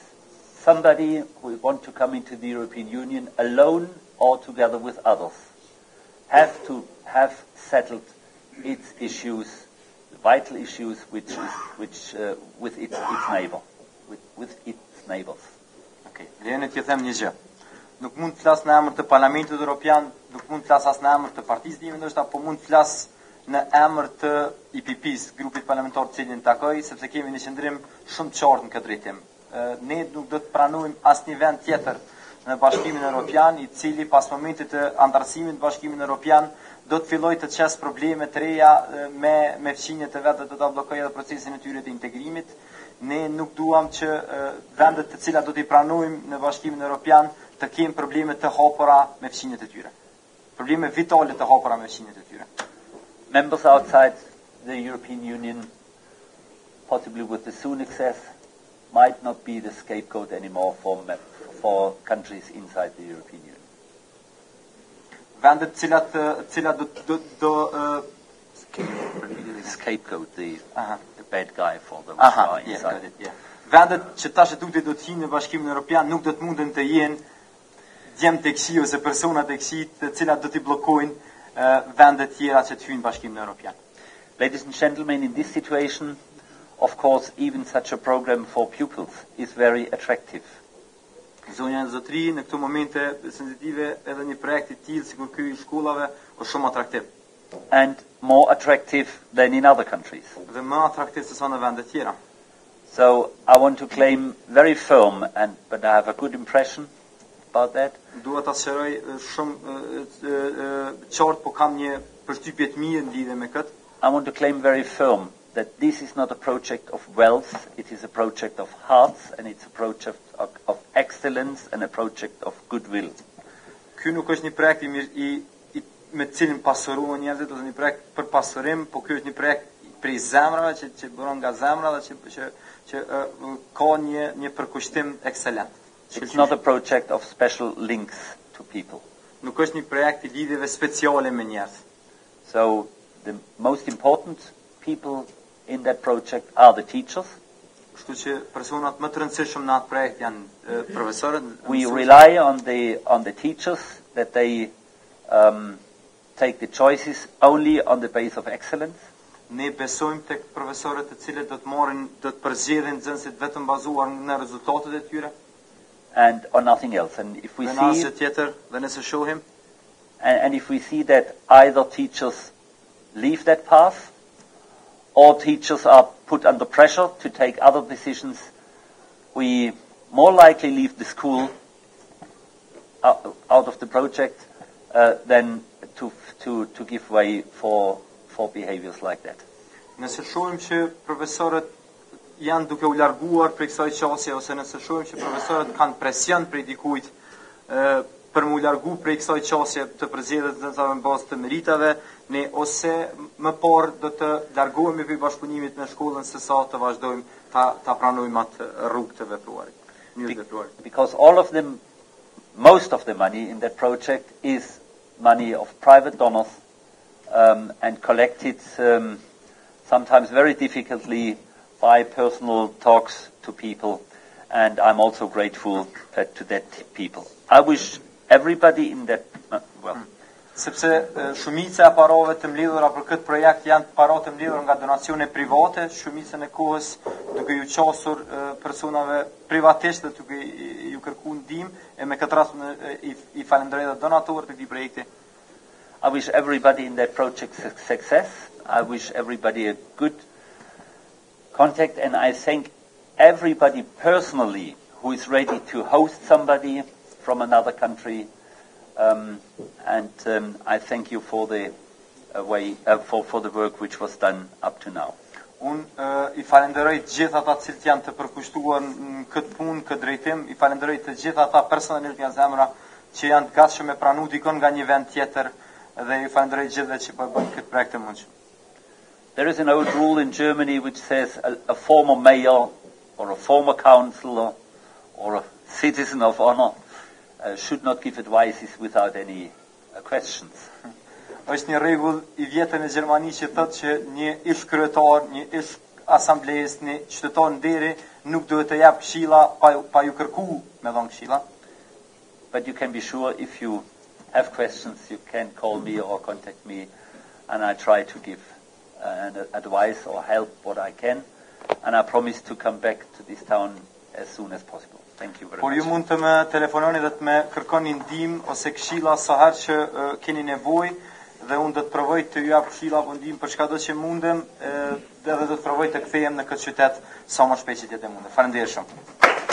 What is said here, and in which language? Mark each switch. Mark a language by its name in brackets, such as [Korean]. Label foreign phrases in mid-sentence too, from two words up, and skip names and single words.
[English] Somebody who wants to come into the European Union alone or together with others have to have settled its issues, the vital issues with its neighbor, with its neighbors. [Albanian] Okay, lejeni t'ju them një gjë. Nuk mund të flas në emër të Parlamentit Evropian, nuk mund të flas as në emër të Partisë Time, ndoshta po mund të flas në emër të IPP-s, grupit parlamentar të cilin takoj, sepse kemi një qendrim shumë të qartë në këtë drejtim. Ne nuk do të pranojmë asnjë vend tjetër në Bashkimin Evropian, i cili pas momentit të antarësimit në Bashkimin Evropian do të fillojë të çes probleme të reja me fqinjet e vetë do ta bllokojë edhe procesin e tyre të integrimit. Ne nuk duam që vendet të cilat do t'i pranojmë në Bashkimin Evropian të kenë probleme të hapura me fqinjet e tyre. Probleme vitale të hapura me fqinjet e tyre. [English] Members outside the European Union, possibly with the soon access, might not be the scapegoat anymore for countries inside the European Union. [Albanian] Vendet cilat do [English] scapegoat, the bad guy for those who are inside. [Albanian] Vendet që tash do të hinë në Bashkimin Evropian nuk do të munden të jenë djem të këqij ose persona të këqij të cilat do t'i bllokojnë vendet tjera që të hyjnë në Bashkimin Evropian. [English] Ladies and gentlemen, in this situation, of course, even such a program for pupils is very attractive. [Albanian] Zonja e zotëri, në këto momente sensitive, edhe një projekt i tillë sikur ky i shkollave është shumë atraktiv. [English] And more attractive than in other countries. [Albanian] Dhe më atraktiv se sa në vende tjera. [English] So I want to claim very firm, but I have a good impression about that. [Albanian] Dua ta sqaroj shumë qartë, po kam një përshtypje të mirë në lidhje me këtë. [English] I want to claim very firm that this is not a project of wealth, it is a project of hearts, and it's a project of excellence and a project of goodwill. [Albanian] Ky nuk është një projekt me të cilin pasurohen njerëzit, ose një projekt për pasurim, po ky është një projekt prej zemrave që bëron nga zemra dhe që ka një përkushtim ekselent. [English] It's not a project of special links to people. [Albanian] Nuk është një projekt i lidhjeve speciale me njerëz. [English] So the most important people in that project are the teachers. [Albanian] Kështu që personat më të rëndësishëm në atë projekt janë profesorët. [English] We rely on the teachers that they take the choices only on the basis of excellence. [Albanian] Ne besojmë tek profesorët të cilët do të përzgjedhin nxënësit vetëm bazuar në rezultatet e tyre. [English] And or nothing else. And if we see [Albanian] tjetër dhe nëse shohim, [English] and if we see that either teachers leave that path, or teachers are put under pressure to take other decisions, we more likely leave the school out of the project than to give way for behaviors like that. [Albanian] Nëse shohim që profesorët janë duke u larguar prej kësaj qasje, ose nëse shohim që profesorët kanë presion prej dikujt për mu largu prej kësaj qasje të përzgjedhjet në bazë të meritave, ne ose më parë do të largohemi prej bashkëpunimit me shkollën sesa të vazhdojmë ta pranojmë atë rrugë të vepruarit. [English] Because most of the money in that project is money of private donors and collected sometimes very difficultly by personal talks to people, and I'm also grateful to that people. I wish everybody in that [Albanian] sepse shumica e parave të mbledhura për këtë projekt janë para të mbledhura nga donacione private, shumicën e kohës duke ju qasur personave privatisht dhe duke ju kërkuar ndihmë, e me këtë rast i falenderoj dhe donatorët e këtij projekti. [English] I wish everybody in that project success. I wish everybody a good contact, and I thank everybody personally who is ready to host somebody from another country. I thank you for the for the work which was done up to now. [Albanian] I falenderoj të gjithë ata që janë të përkushtuar në këtë punë, këtë drejtim. I falenderoj të gjithë ata personalisht nga zemra që janë të gatshëm me pranu dikon nga një vend tjetër, dhe i falenderoj gjithëve që po bëjnë këtë projekt të mundshëm. [English] There is an old rule in Germany which says a former mayor or a former councillor or a citizen of honor should not give advices without any questions. [Albanian] Është një rregull i vjetër në Gjermani që thotë që një ish kryetar, një ish asamblesë, një qytetar nderi nuk duhet të jap këshilla pa ju kërkuar me dhënë këshilla. [English] But you can be sure if you have questions, you can call me or contact me, and I try to give advice or help what I can, and I promise to come back to this town as soon as possible. Thank you very much. [Albanian] Por ju mund të më telefononi dhe të më kërkoni ndihmë ose këshilla sa herë që keni nevojë, dhe unë do të provoj të ju jap këshilla apo ndihmë për çdo që mundem, dhe do të provoj të kthehem në këtë qytet sa më shpejt që të mundem. Faleminderit shumë.